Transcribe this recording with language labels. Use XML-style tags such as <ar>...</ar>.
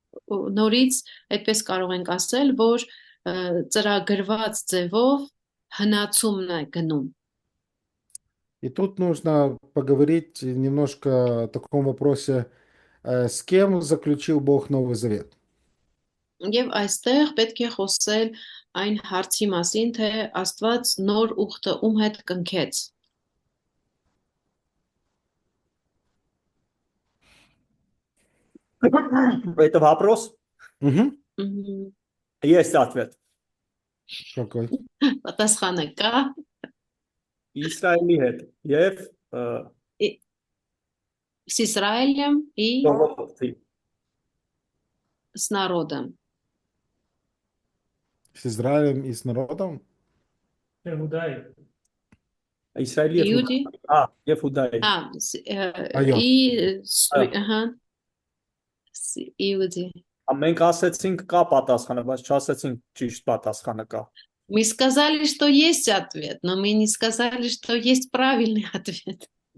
<hy>Նորից այդպես կարող ենք ասել, որ ծրագրված ձևով հնացումն է գնում։</hy> <ru>И тут нужно поговорить немножко о таком вопросе, с кем заключил Бог Новый Завет.</ru> <hy>Եվ այստեղ պետք է խոսել այն հարցի մասին, թե Աստված նոր ուխտը ում հետ կնքեց։</hy> <ru>Это вопрос? Угу. Есть ответ. Какой?</ru> <hy>Պատասխանը կա։ Իսրայելի հետ եւ</hy> <ru>С Израилем и</ru> <hy>ժողովրդի։</hy> <ru>с народом. С Израилем и с народом?</ru> <hy>Իսրայելի եւ</hy> <ru>Իուդի։</ru> <hy>եւ Հուդայի։ Այո։ Ահա։ Иуди. Մենք ասեցինք կա պատասխանը, բայց չասեցինք ճիշտ պատասխանը կա։</hy> <ru>Мы сказали, что есть ответ, но мы не сказали, что есть правильный ответ.</ru>